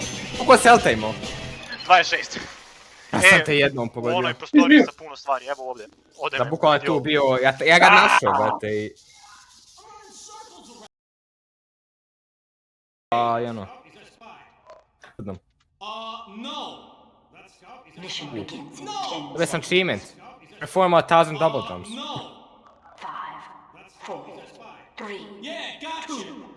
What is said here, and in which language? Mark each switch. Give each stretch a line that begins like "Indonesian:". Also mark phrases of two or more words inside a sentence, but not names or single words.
Serbian: Koliko si helta imao? 26. Ja sam te jednom U pogodio. onoj prostoriji sa puno stvari, evo ovdje. Ode Da me. bukvalno je tu bio, ja ga našao, brate, i... I ono... Jednom.
English: Mission begins in 10
Serbian: Dobio sam
English: seconds. achievement. Perform 1000 double jumps. 5, 4, 3, 2,